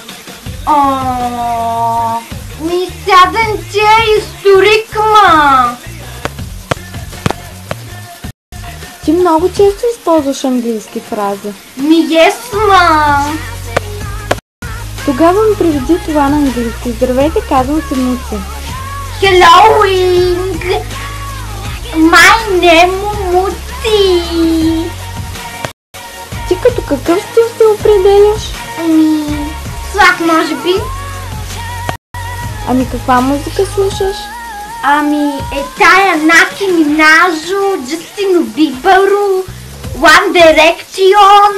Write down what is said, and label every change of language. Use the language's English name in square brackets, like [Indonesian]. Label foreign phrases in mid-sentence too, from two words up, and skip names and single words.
[Bulgarian] Ми сяден ти е историк, ма. Ти много често използваш английски фрази. Ми ес, ма. Тогава ми приведи това на английски. Здравейте, казвам се Муци. [English] Hello, my name Муци. [Bulgarian] Ти като какъв стил се определяш? Слак, може би. Ами каква музика слушаш? Тая Наки Минажо, Джастин Бибъру, [English] One Direction.